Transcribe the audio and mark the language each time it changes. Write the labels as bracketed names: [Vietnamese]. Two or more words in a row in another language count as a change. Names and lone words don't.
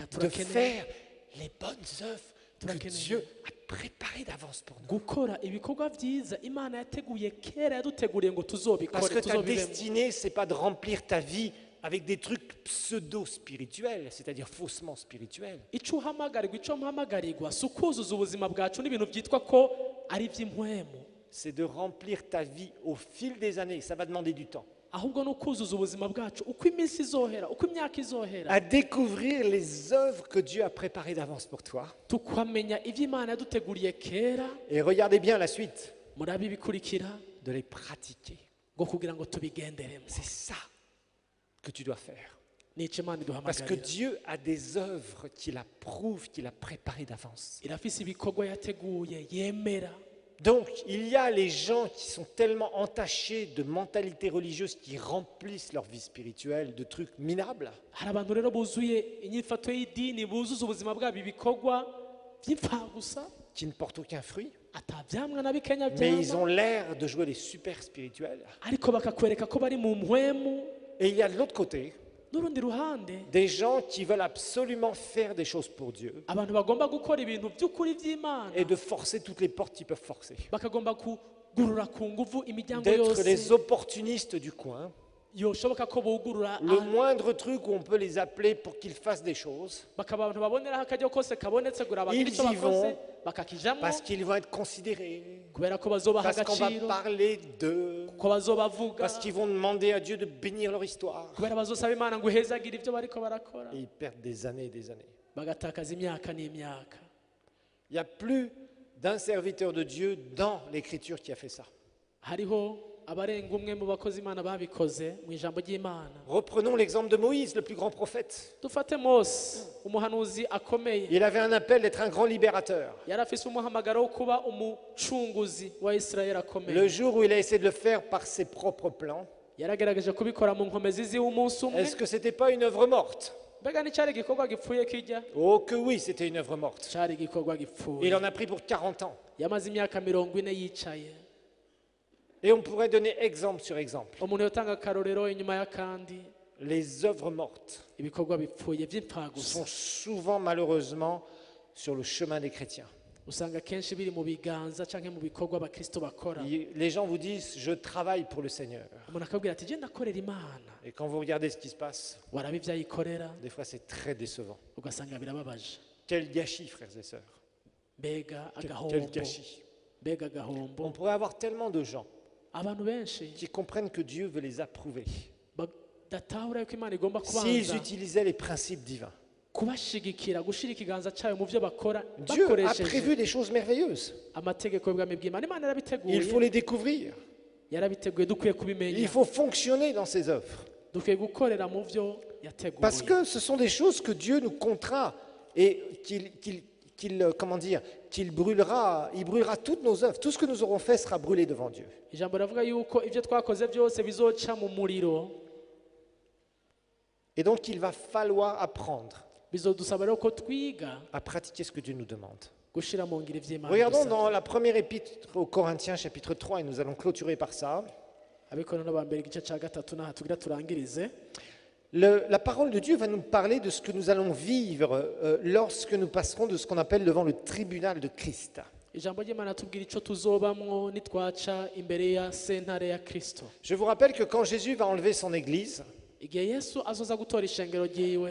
[French] de [Rundi] turakeneye [French] faire les bonnes œuvres que [Rundi] Turakeneye. [French] Dieu a préparées d'avance pour nous. [Rundi] gukora ibikorwa byiza Imana yateguye kera, yaduteguriye ngo [French] Parce [Rundi] tuzobikore, [French] que ta [Rundi] tuzobibemwo. [French] destinée, c'est pas de remplir ta vie avec des trucs pseudo-spirituels, c'est-à-dire faussement spirituels. [Rundi] Icyo uhamagarirwa, icyo mpamagarirwa si ukuzuza ubuzima bwacu n'ibintu byitwa ko ari iby'impwemu, [French] C'est de remplir ta vie au fil des années. Ça va demander du temps. [Rundi] ahubwo ni ukuzuza ubuzima bwacu uko iminsi izohera, uko imyaka izohera, [French] À découvrir les œuvres que Dieu a préparées d'avance pour toi. [Rundi] tukamenya ibyo Imana yaduteguriye kera. [French] Et regardez bien la suite, [Rundi] Murabe ibikurikira [French] de les pratiquer. [Rundi] ngo kugira ngo tubigenderemo. [French] C'est ça que tu dois faire. [Rundi] Nicyo Imana [French] Parce que [Rundi] iduhamagarira. [French] Dieu a des œuvres qu'il approuve, qu'il a préparées d'avance. [Rundi] Irafise ibikorwa yateguye yemera. [French] Donc, il y a les gens qui sont tellement entachés de mentalité religieuse qui remplissent leur vie spirituelle de trucs minables. [Rundi] Hari abantu rero buzuye inyifato y'idini, buzuza ubuzima bwabo ibikorwa by'imfagusa, [French] Qui ne portent aucun fruit, [Rundi] atabyamwa na bikenya [French] mais ils ont [Rundi] byama, [French] l'air de jouer les super spirituels. [Rundi] ariko bakakwereka ko bari mu mpwemu. [French] Et il y a de l'autre côté [Rundi] N'urundi ruhande, [French] des gens qui veulent absolument faire des choses pour Dieu [Rundi] abantu bagomba gukora ibintu by'ukuri by'Imana, [French] et de forcer toutes les portes qu'ils peuvent forcer. [Rundi] bakagomba kugurura ku nguvu imiryango [French] D'être les [Rundi] yose [French] opportunistes du coin. [Rundi] yoshoboka ko bugurura, [French] Le moindre truc où on peut les appeler pour qu'ils fassent des choses, [Rundi] bakaba abantu baboneraho akaryo kose kabonetse kugira bagire icyo [French] Ils y [Rundi] bakoze, [French] vont [Rundi] bakakijamo [French] parce qu'ils vont être considérés, [Rundi] kubera ko bazobaha [French] parce qu'on va [Rundi] agaciro, [French] parler d'eux, [Rundi] ko bazobavuga, [French] parce qu'ils vont demander à Dieu de bénir leur histoire. [Rundi] kubera bazosaba Imana ngo ihezagire ibyo bariko barakora, [French] Et ils perdent des années et des années. [Rundi] bagatakaza imyaka n'imyaka. [French] Il n'y a plus d'un serviteur de Dieu dans l'Écriture qui a fait ça. [Rundi] Hariho abarenga umwe mu bakozi Imana babikoze mu ijambo ry'Imana. [French] Reprenons l'exemple de Moïse, le plus grand prophète. [Rundi] Dufate Mose, umuhanuzi akomeye, [French] Il avait un appel d'être un grand libérateur. [Rundi] yari afise umuhamagaro wo kuba umucunguzi wa Isirayeli [French] Le [Rundi] akomeye. [French] jour où il a essayé de le faire par ses propres plans, [Rundi] Yaragerageje kubikora mu nkomezi z'umunsi umwe. [French] est-ce que ce n'était pas une œuvre morte? [Rundi] Mbega nticyari igikorwa gipfuye kijya? [French] Oh que oui, c'était une œuvre morte. [Rundi] Cyari igikorwa [French] Il [Rundi] gipfuye. [French] en a pris pour 40 ans. [Rundi] Yamaze imyaka 40 yicaye. [French] Et on pourrait donner exemple sur exemple. [Rundi] Umuntu yotanga akarorero inyuma y'akandi. [French] Les œuvres mortes [Rundi] Ibikorwa bipfuye by'impfagusa [French] sont souvent malheureusement sur le chemin des chrétiens. [Rundi] usanga kenshi biri mu biganza canke mu bikorwa abakristo bakora. [French] Les gens vous disent, je travaille pour le Seigneur. [Rundi] Umuntu akabwira ati je ndakorera Imana, [French] Et quand vous regardez ce qui se passe, [Rundi] waraba ivyo ayikorera [French] des fois c'est très décevant. [Rundi] ugasanga birababaje. [French] Quel gâchis, frères et sœurs. [Rundi] Mbega [French] Quel [Rundi] agahombo, [French] gâchis. [Rundi] mbega [French] On [Rundi] agahombo. [French] pourrait avoir tellement de gens [Rundi] Abantu benshi [French] qui comprennent que Dieu veut les approuver. [Rundi] badatahura yuko Imana igomba [French] S'ils [Rundi] kubanza [French] utilisaient les principes divins. [Rundi] kubashigikira, gushira ikiganza cyayo mu byo bakora, [French] Dieu a [Rundi] bakoresheje [French] prévu des choses merveilleuses. [Rundi] amategeko y'ubwami bw'Imana. Imana [French] Il [Rundi] yarabiteguye, [French] faut les découvrir. [Rundi] yarabiteguye, dukwiye kubimenya, [French] Il faut fonctionner dans ses œuvres. [Rundi] dukwiye gukorera mu byo yateguye. [French] Parce que ce sont des choses que Dieu nous contraint et qu'il brûlera, il brûlera toutes nos œuvres. Tout ce que nous aurons fait sera brûlé devant Dieu. [Rundi] Ijambo ravuga yuko ibyo twakoze byose bizoca mu muriro. [French] Et donc il va falloir apprendre [Rundi] Bizodusaba rero ko twiga [French] à pratiquer ce que Dieu nous demande. [Rundi] gushira mu ngiro ivy'Imana. [French] Regardons [Rundi] idusaba. [French] dans la première épître aux Corinthiens, chapitre 3, et nous allons clôturer par ça. [Rundi] Abikorano ba mbere igice ca gatatu naha tugira turangirize. [French] La parole de Dieu va nous parler de ce que nous allons vivre lorsque nous passerons de ce qu'on appelle devant le tribunal de Christ. [Rundi] Ijambo ry'Imana tubwira ico tuzobamwo nitwaca imbere ya sentare ya Kristo. [French] Je vous rappelle que quand Jésus va enlever son église, [Rundi] Igihe Yesu azoza gutora ishengero ryiwe,